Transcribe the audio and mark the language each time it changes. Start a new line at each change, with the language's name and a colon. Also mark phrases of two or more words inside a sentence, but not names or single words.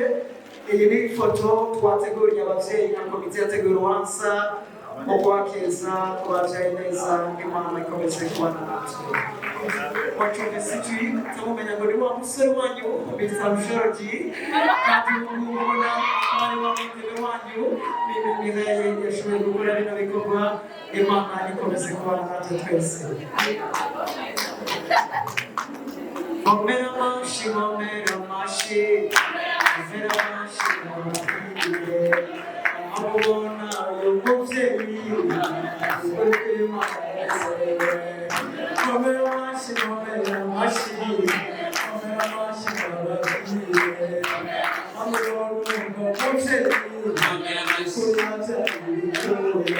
Rundi: Iyi ni ifoto twateguriye abavyeyi nka komite yateguye urubanza mu kubakeza kubavyaye neza imana ikomeze kubana natwe wacumvise tumumenya ngo ni wa musore wanyu Mr. George kandi mubona ari wa mugore wanyu Mihaye yashoboye gukora bino bikorwa imana ikomeze kubana natwe twese. Momera mashi, momera mashi, momera mashi, amubona uyu muvyeyi uri mazewe. Momera mashi, momera mashi, momera mashi, bababwiye. Amubona uyu muvyeyi momera mashi uri mazewe.